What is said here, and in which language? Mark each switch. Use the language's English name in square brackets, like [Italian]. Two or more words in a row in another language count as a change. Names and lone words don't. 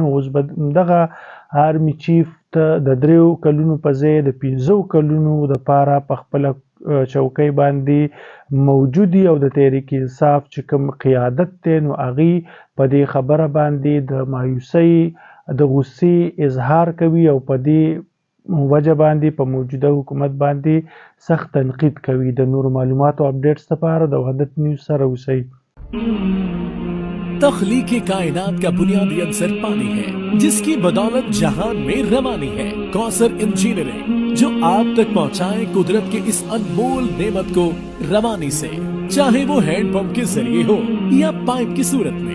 [Pashto] اوس به دغه آرمی چیف ته د 3 کلونو په ځای د 15 کلونو دپاره په خپله چوکۍ باندې موجودي او د تحریک انصاف چې کوم قیادت دی نو هغې په دې خبره باندې د مایوسۍ د غصې اظهار کوي او په دې وجه باندې په موجوده حکومت باندې سخت تنقید کوي. د نورو معلوماتو اپډیټس لپاره د وحدت نیوز سره اوسئ. [Urdu] تخلیق کائنات کا بنیادی عنصر پانی ہے، جس کی بدولت جہان میں روانی ہے. کوثر انجینئرنگ جو آپ تک پہنچائے قدرت کے اس انمول نعمت کو روانی سے، چاہے وہ ہینڈپمپ کے ذریعے ہو یا پائپ کی صورت میں.